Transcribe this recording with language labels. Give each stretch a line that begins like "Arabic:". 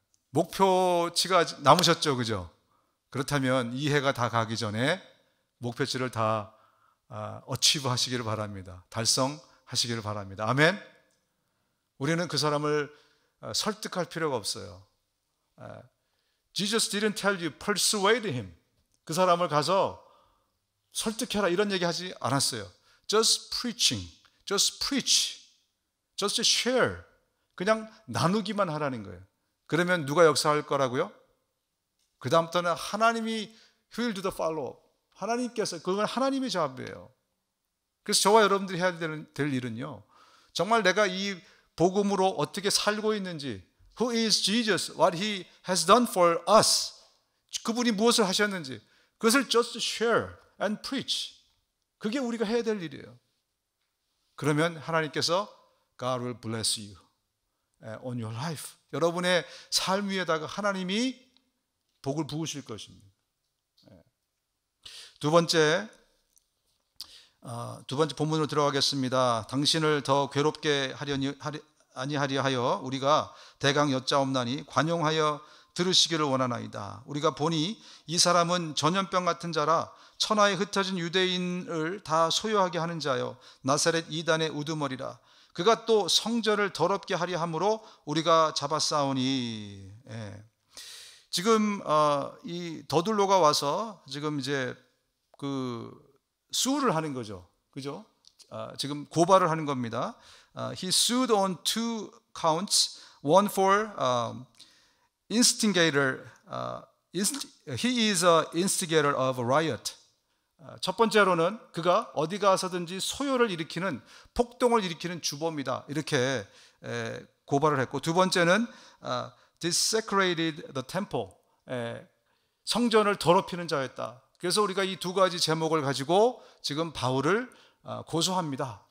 Korean: 목표치가 남으셨죠, 그죠? 그렇다면 이 해가 다 가기 전에 목표치를 다 어치브 하시기를 바랍니다. 달성하시기를 바랍니다. 아멘. 우리는 그 사람을 설득할 필요가 없어요.
English: Jesus didn't tell you persuade him.
Korean: 그 사람을 가서 설득해라 이런 얘기 하지 않았어요.
English: Just preaching, just preach, just share.
Korean: 그냥 나누기만 하라는 거예요. 그러면 누가 역사할 거라고요? 그 다음부터는 하나님이
English: will do the follow.
Korean: 하나님께서, 그건 하나님의 작업이에요. 그래서 저와 여러분들이 해야 될 일은요, 정말 내가 이 복음으로 어떻게 살고 있는지,
English: Who is Jesus? What he has done for us.
Korean: 그분이 무엇을 하셨는지 그것을
English: just share and preach.
Korean: 그게 우리가 해야 될 일이에요. 그러면 하나님께서
English: God will bless you on your life.
Korean: 여러분의 삶 위에다가 하나님이 복을 부으실 것입니다. 두 번째 본문으로 들어가겠습니다. 당신을 더 괴롭게 아니하리 하여 우리가 대강 여짜옵나니 관용하여 들으시기를 원하나이다. 우리가 보니 이 사람은 전염병 같은 자라 천하에 흩어진 유대인을 다 소유하게 하는 자여 나사렛 이단의 우두머리라. 그가 또 성전을 더럽게 하려 함으로 우리가 잡아싸우니. 지금 이 더둘로가 와서 지금 이제 그 수를 하는 거죠, 그죠? 지금 고발을 하는 겁니다.
English: He sued on 2 counts, one for instigator. He is an instigator of a riot.
Korean: 첫 번째로는 그가 어디 가서든지 소요를 일으키는 폭동을 일으키는 주범이다 이렇게 고발을 했고, 두 번째는
English: desecrated the temple.
Korean: 성전을 더럽히는 자였다. 그래서 우리가 이 두 가지 제목을 가지고 지금 바울을 고소합니다.